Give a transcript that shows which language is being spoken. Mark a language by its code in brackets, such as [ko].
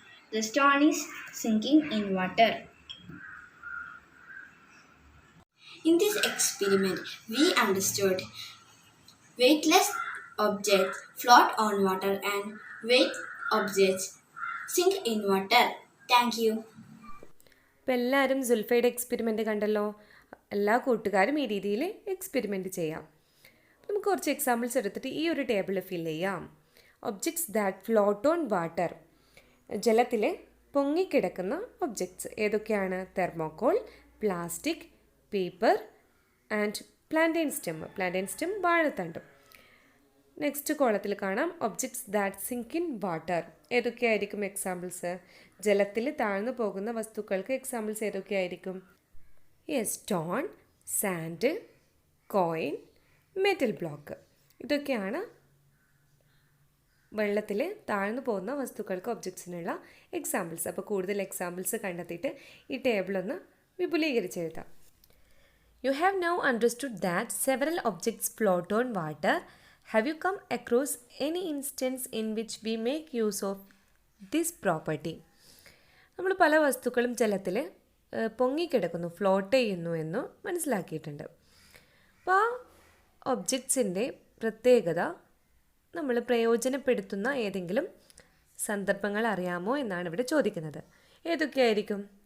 [en] The stone is sinking in water. In this experiment, we understood weightless objects float on water and weight objects sink in water. Thank you. [ml] അപ്പോൾ എല്ലാവരും സുൽഫയുടെ experiment കണ്ടല്ലോ. എല്ലാ കൂട്ടുകാരും ഈ രീതിയിൽ experiment ചെയ്യാം. നമുക്ക് കുറച്ച് എക്സാമ്പിൾസ് എടുത്തിട്ട് ഈ ഒരു ടേബിൾ ഫിൽ ചെയ്യാം. [en] Objects that float on water. [ml] ജലത്തിൽ പൊങ്ങിക്കിടക്കുന്ന ഒബ്ജക്ട്സ് ഏതൊക്കെയാണ്? Thermocol, plastic, paper and plantain stem വാഴത്തണ്ടും. Next കോളത്തിൽ കാണാം [en] Objects that sink in water. [ml] ഏതൊക്കെയായിരിക്കും examples? ജലത്തിൽ താഴ്ന്നു പോകുന്ന വസ്തുക്കൾക്ക് examples ഏതൊക്കെയായിരിക്കും? [en] Yes, stone, sand, coin, metal block. [ml] ഇതൊക്കെയാണ് വെള്ളത്തിൽ താഴ്ന്നു പോകുന്ന വസ്തുക്കൾക്ക് ഒബ്ജക്ട്സിനുള്ള എക്സാമ്പിൾസ്. അപ്പോൾ കൂടുതൽ എക്സാമ്പിൾസ് കണ്ടെത്തിയിട്ട് ഈ ടേബിളൊന്ന് വിപുലീകരിച്ചെഴുതാം. [en] You have now understood that several objects float on water. Have you come across any instance in which we make use of this property? [ml] നമ്മൾ പല വസ്തുക്കളും ജലത്തിൽ പൊങ്ങിക്കിടക്കുന്നു, ഫ്ലോട്ട് ചെയ്യുന്നു എന്ന് മനസ്സിലാക്കിയിട്ടുണ്ട്. അപ്പോൾ ആ ഒബ്ജക്ട്സിൻ്റെ പ്രത്യേകത നമ്മൾ പ്രയോജനപ്പെടുത്തുന്ന ഏതെങ്കിലും സന്ദർഭങ്ങൾ അറിയാമോ എന്നാണ് ഇവിടെ ചോദിക്കുന്നത്. ഏതൊക്കെയായിരിക്കും?